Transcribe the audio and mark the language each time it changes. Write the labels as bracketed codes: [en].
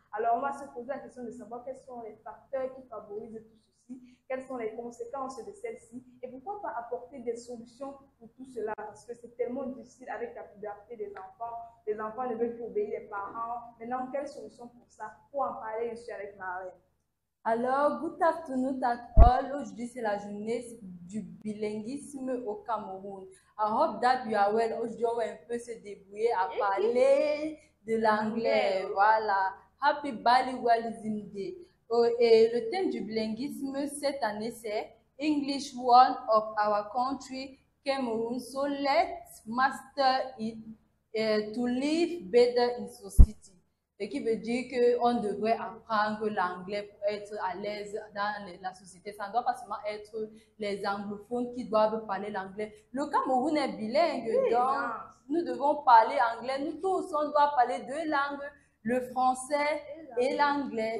[fr] Alors, on va se poser la question de savoir quels sont les facteurs qui favorisent tout ceci, quelles sont les conséquences de celles-ci, et pourquoi pas apporter des solutions pour tout cela, parce que c'est tellement difficile avec la puberté des enfants. Les enfants ne veulent plus obéir les parents. Maintenant, quelles solutions pour ça? Pour en parler, je suis avec Marlène. [en] Alors, good afternoon at all. [fr] Aujourd'hui, c'est la journée du bilinguisme au Cameroun. [en] I hope that you are well. [fr] Aujourd'hui, on va un peu se débrouiller à parler de l'anglais. Voilà. [en] Happy Bilingualism Day. [fr] Et le thème du bilinguisme cette année, c'est [en] English one of our country, Cameroon. So let's master it to live better in society. [fr] Ce qui veut dire qu'on devrait apprendre l'anglais pour être à l'aise dans la société. Ça ne doit pas seulement être les anglophones qui doivent parler l'anglais. Le Cameroun est bilingue, oui, donc nous devons parler anglais. Nous tous, on doit parler deux langues, le français et l'anglais.